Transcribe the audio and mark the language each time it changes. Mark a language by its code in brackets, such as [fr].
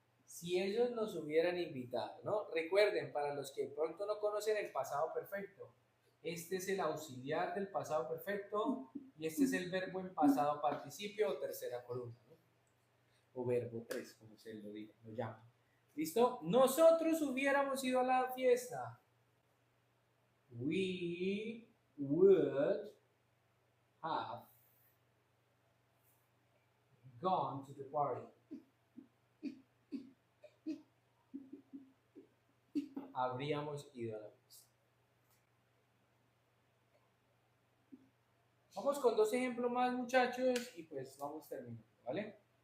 [es] Si ellos nos hubieran invitado, ¿no? Recuerden, para los que pronto no conocen el pasado perfecto, este es el auxiliar del pasado perfecto y este es el verbo en pasado participio o tercera columna, ¿no? O verbo 3, como se lo diga, lo llama. ¿Listo? Nosotros hubiéramos ido a la fiesta. [en] We would have gone to the party. [es] Habríamos ido a la fiesta. Vamos con dos ejemplos más, muchachos, y pues vamos terminando, ¿vale?